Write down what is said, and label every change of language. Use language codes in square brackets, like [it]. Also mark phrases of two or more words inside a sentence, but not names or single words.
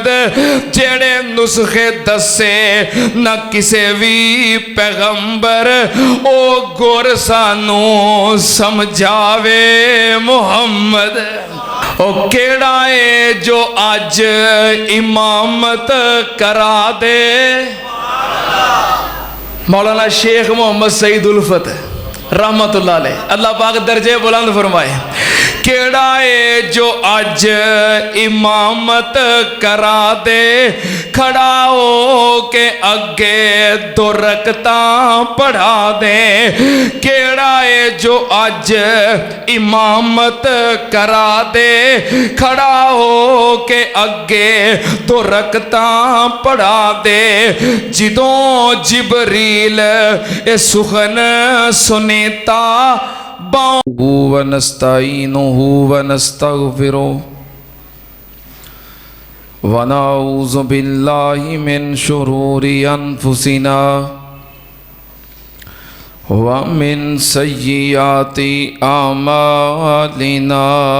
[pa] جیڑے نسخے دسے نہ کسے بھی پیغمبر، او گر سانوں سمجھاوے محمد. او کیڑا ہے جو اج امامت کرا دے? مولانا شیخ محمد سعید الفت [ar] رحمة الله عليه, [pa] اللہ پاک درجے بلند فرمائے. کیڑا ہے جو اج امامت کرا دے، کھڑا ہو کے اگے دو رکعتاں پڑھا دے. کیڑا ہے جو اج امامت کرا دے، کھڑا ہو کے اگے دو رکعتاں پڑھا دے. جدوں جبریل اے سخن سنیتا [ar] و نستعينه و نستغفره و نعوذ بالله من شرور أنفسنا و من سيئات أعمالنا.